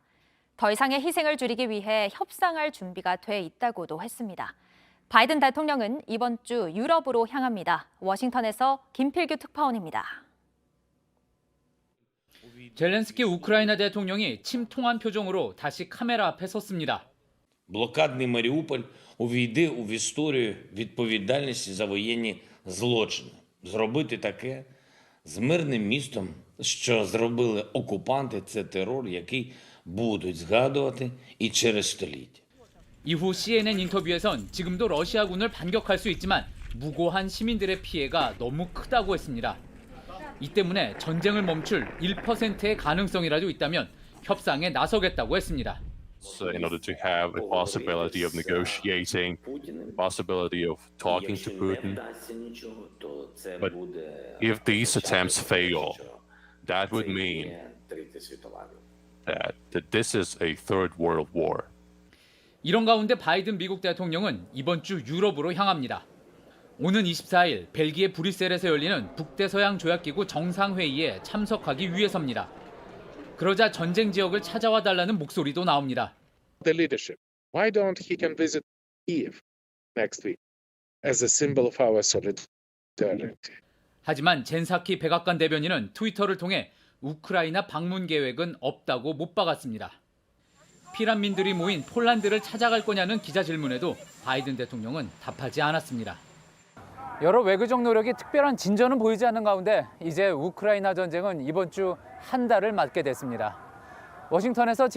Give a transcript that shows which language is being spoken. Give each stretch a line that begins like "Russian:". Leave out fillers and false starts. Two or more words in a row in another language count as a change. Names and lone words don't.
Korean: 더 이상의 희생을 줄이기 위해 협상할 준비가 돼 있다고도 했습니다. 바이든 대통령은 이번 주 유럽으로 향합니다. 워싱턴에서 김필규 특파원입니다. 젤렌스키 우크라이나 대통령이 침통한 표정으로 다시 카메라 앞에 섰습니다.
Ukrainian: Блокадний Маріуполь увійде в історію відповідальності за воєнні злочини. Зробити таке з мирним містом, що зробили окупанти, це терор, який будуть згадувати і через століття.
Korean: 이후 CNN 인터뷰에선 지금도 러시아군을 반격할 수 있지만 무고한 시민들의 피해가 너무 크다고 했습니다. 이 때문에 전쟁을 멈출 1%의 가능성이라도 있다면 협상에 나서겠다고 했습니다.
English: So in order to have a possibility of negotiating, possibility of talking to Putin. But if these attempts fail, that would mean that this is a third world war.
Korean: 이런 가운데 바이든 미국 대통령은 이번 주 유럽으로 향합니다. 오는 24일 벨기에 브뤼셀에서 열리는 북대서양 조약기구 정상회의에 참석하기 위해서입니다. 그러자 전쟁 지역을 찾아와 달라는 목소리도 나옵니다.
English: The leadership. Why don't he can visit Kiev next week as a symbol of our solidarity?
Korean: 하지만 젠사키 백악관 대변인은 트위터를 통해 우크라이나 방문 계획은 없다고 못 박았습니다. 피난민들이 모인 폴란드를 찾아갈 거냐는 기자 질문에도 바이든 대통령은 답하지 않았습니다. 여러 외교적 노력이 특별한 진전은 보이지 않는 가운데 이제 우크라이나 전쟁은 이번 주 한 달을 맞게 됐습니다.